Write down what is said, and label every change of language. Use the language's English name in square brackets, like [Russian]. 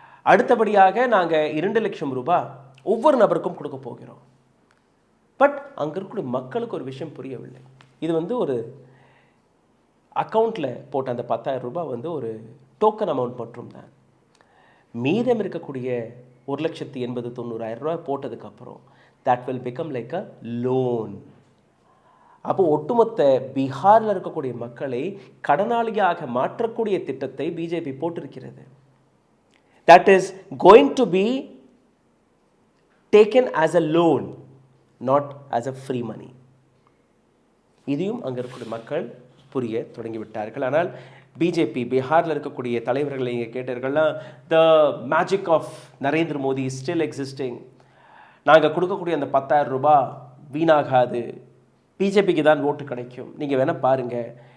[Tamil] அடுத்தபடியாக நாங்கள் 2 லட்சம் ரூபாய் ஒவ்வொரு நபருக்கும் கொடுக்க போகிறோம். பட் அங்கே இருக்கக்கூடிய மக்களுக்கு ஒரு விஷயம் புரியவில்லை. இது ஒரு அக்கௌண்ட்டில் போட்ட அந்த 10,000 ரூபாய் ஒரு டோக்கன் அமௌண்ட் மட்டும் தான். மீதம் இருக்கக்கூடிய 1,80,90,000 ரூபாய் போட்டதுக்கப்புறம் [English] that will become like a loan. [Tamil] அப்போ ஒட்டுமொத்த பீகாரில் இருக்கக்கூடிய மக்களை கடனாளியாக மாற்றக்கூடிய திட்டத்தை பிஜேபி போட்டிருக்கிறது. [English] That is going to be taken as a loan, not as a free money. [Tamil] இதையும் அங்கே இருக்கக்கூடிய மக்கள் புரிய தொடங்கிவிட்டார்கள். ஆனால் பிஜேபி பீகாரில் இருக்கக்கூடிய தலைவர்களை இங்கே கேட்டீர்கள்னா, [English] The magic of Narendra Modi is still existing. [Tamil] நாங்கள் கொடுக்கக்கூடிய அந்த 10,000 ரூபாய் வீணாகாது, பிஜேபிக்கு தான் ஓட்டு கிடைக்கும், நீங்கள் வேணால் பாருங்கள்.